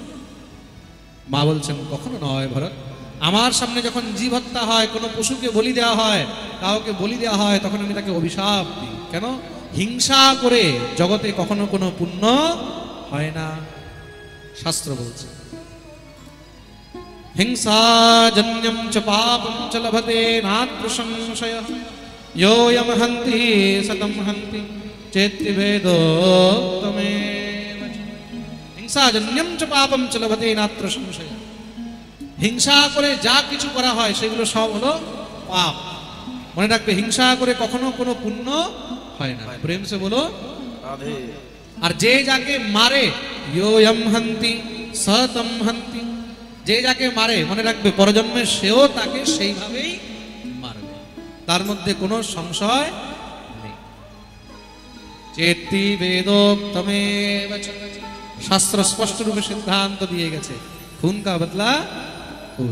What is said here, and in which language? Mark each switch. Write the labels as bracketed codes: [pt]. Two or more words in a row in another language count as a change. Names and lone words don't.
[bn] মা বলছেন, কখনো নয় ভরত, আমার সামনে যখন জীব হত্যা হয়, কোনো পশুকে বলি দেওয়া হয়, কাউকে বলি দেওয়া হয়, তখন আমি তাকে অভিশাপ দিই। কেন? হিংসা করে জগতে কখনো কোনো পুণ্য হয় না, শাস্ত্র বলছে। [sa] হিংসাজন্যম চ পাপম চ লভতে নাত্র সংশয়ঃ योऽयं हन्ति सतं हन्ति चेति वेदोक्तमेव च। হিংসাজন্যম চ পাপম চ লভতে নাত্র সংশয়ঃ। [bn] হিংসা করে যা কিছু করা হয় সেগুলো সব হলো পাপ। মনে রাখবে, হিংসা করে কখনো কোনো পুণ্য হয় না। [hi] प्रेम से बोलो राधे। [bn] আর যে যাকে মারে, [sa] योऽयं हन्ति सतं हन्ति, [bn] যে যাকে মারে মনে রাখবে পরজন্মে সেও তাকে সেইভাবেই মারবে, তার মধ্যে কোনো সংশয় নেই। [sa] চেতি বেদোক্তমেব চ। [bn] শাস্ত্র স্পষ্ট রূপে সিদ্ধান্ত দিয়ে গেছে, [hi] खून का बदला खून।